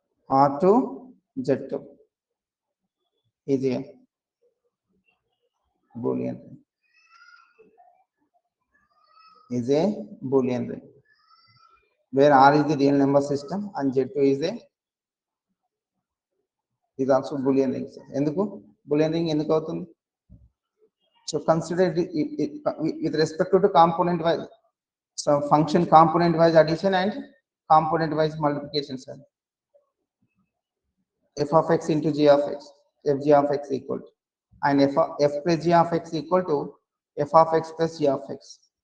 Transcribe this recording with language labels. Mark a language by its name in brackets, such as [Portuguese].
[English] R to Z2 is a Boolean ring. Is a Boolean ring where R is the real number system and Z2 is also Boolean ring. [Telugu] ఎందుకు Boolean ring ఎందుకు అవుతుంది? [English] So consider it with respect to component wise, so function component wise addition and component wise multiplication. Sir. F of X into G of X, Fg of X equal to, and F plus G of X equal to F of X plus G of X.